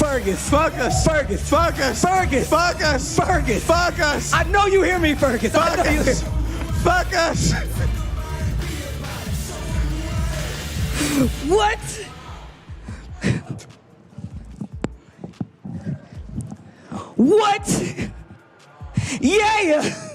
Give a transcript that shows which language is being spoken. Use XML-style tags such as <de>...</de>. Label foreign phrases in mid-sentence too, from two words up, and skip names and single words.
<en>Fergus. Fergus! Fergus. Fergus! Fergus. Fergus! Fergus. Fergus! I know you hear me, Fergus. I know you hear Fergus! What? What? Yeah!</en>